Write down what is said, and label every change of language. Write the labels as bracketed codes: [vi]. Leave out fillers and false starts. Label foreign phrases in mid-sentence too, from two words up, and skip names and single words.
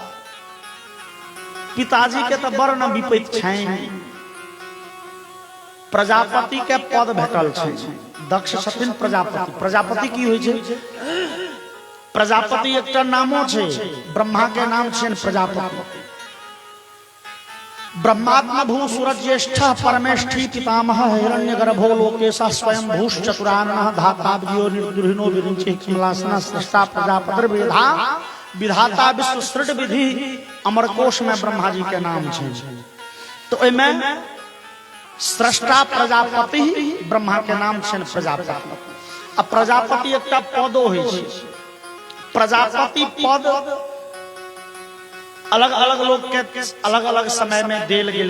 [mai] पिताजी के तो बड़ न विपैत छनि। प्रजापति के पद भेटल छै। दक्ष छथिन प्रजापति। प्रजापति की होइ छै? प्रजापति एकटा नामो छै। ब्रह्मा के नाम छनि प्रजापति। [sa] ब्रह्मात्म भू सूरज्येष्ठ परमेष्ठी पितामह हिरण्यगर्भो लोकेशः स्वयं भूष चतुराननः धाता विजयो निर्दुहिनो विरिञ्चे कमलासनः सृष्टा प्रजापतिर्वेधा विधाता विश्व सृड विधि। [mai] अमरकोश में ब्रह्मा जी के नाम छै। तो ओइमे [sa] सृष्टा प्रजापति [mai] ब्रह्मा के नाम छनि प्रजापति। अब प्रजापति एकटा पदो होइ छै। प्रजापति पद अलग अलग लोग के अलग अलग समय में देल गेलै।